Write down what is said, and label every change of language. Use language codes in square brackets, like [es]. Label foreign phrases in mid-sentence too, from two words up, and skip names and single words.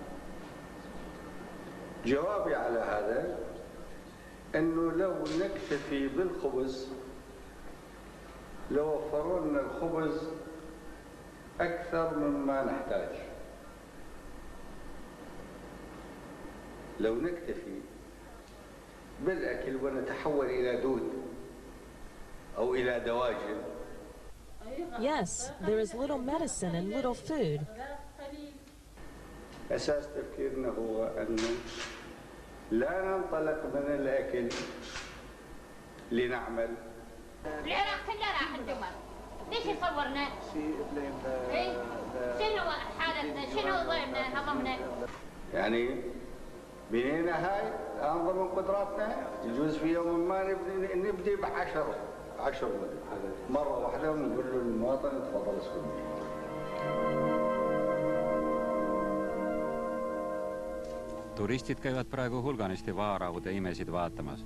[ar] جوابي على هذا أنه لو نكتفي بالخبز لو وفروا لنا الخبز أكثر مما نحتاج. لو نكتفي بالأكل ونتحول إلى دود أو إلى دواجن. [en] Yes, there is little medicine and little food. [ar] أساس تفكيرنا هو أن لا ننطلق من الأكل لنعمل. العراق كله راح الدمر. ليش يصورنا؟ شنو حالتنا؟ شنو ضيمنا؟ هضمنا؟ يعني بنينا هاي الآن ضمن قدراتنا يجوز في يوم ما نبدي ب10 10 حاجات مرة واحدة ونقول له للمواطن تفضل اسكن. [et] Turistid käivad praegu hulganisti vaaraude imesid vaatamas.